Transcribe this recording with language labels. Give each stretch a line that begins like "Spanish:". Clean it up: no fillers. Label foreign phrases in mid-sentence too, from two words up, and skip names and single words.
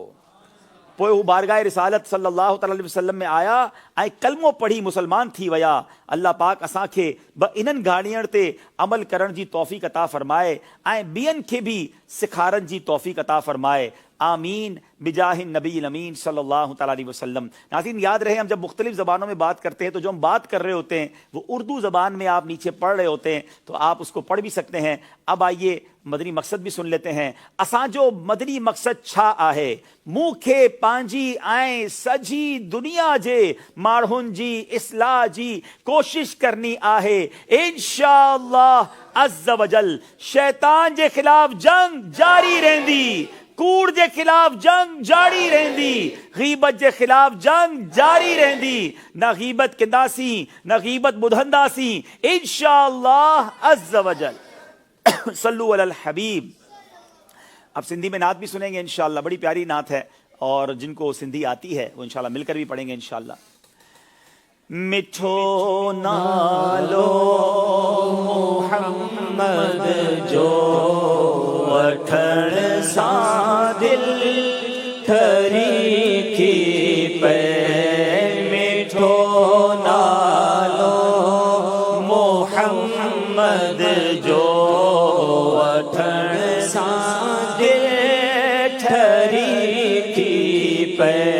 Sindhi: पोइ हू बारगाह रिसालत
Arabic: صلى الله عليه وسلم
Sindhi: में आया ऐं कलमो पढ़ी मुसलमान थी विया। अल्लाह पाक असांखे इन्हनि घाणियनि ते अमल करण जी तौफ़ीक़ अता फ़रमाए ऐं ॿियनि खे बि सिखारण जी तौफ़ीक़ अता फ़रमाए।
Arabic: آمين بجاه النبي الأمين صلى الله عليه وسلم.
Urdu: ناظرین، یاد رہے ہم جب مختلف زبانوں میں بات کرتے ہیں تو جو ہم بات کر رہے ہوتے ہیں وہ اردو زبان میں آپ نیچے پڑھ رہے ہوتے ہیں، تو آپ اس کو پڑھ بھی سکتے ہیں. اب آئیے مدنی مقصد بھی سن لیتے ہیں.
Sindhi: असांजो मदनी मकसद छा आहे? मूंखे पंहिंजी ऐं सॼी दुनिया जे माण्हुनि जी इस्लाह जी कोशिश करनी आहे।
Arabic: إن شاء الله عز وجل
Sindhi: शैतान जे खिलाफ जंग जारी रहंदी, कूड़ जे खिलाफ जंग जारी रहंदी, गीबत जे खिलाफ जंग जारी रहंदी। न गीबत कंदासी न गीबत ॿुधंदासी
Arabic: إن شاء الله عز وجل. صلوا على الحبيب.
Urdu: اب سندھی میں نعت بھی سنیں گے ان شاء اللہ، بڑی پیاری نعت ہے اور جن کو سندھی آتی ہے وہ ان شاء اللہ مل کر بھی پڑھیں گے ان شاء اللہ.
Sindhi: मिठो नालो मोहम्मद जो वठण सां दिल ठरी थी पे। मिठो नालो मोहम्मद जो वठण सां दिल ठरी थी पे।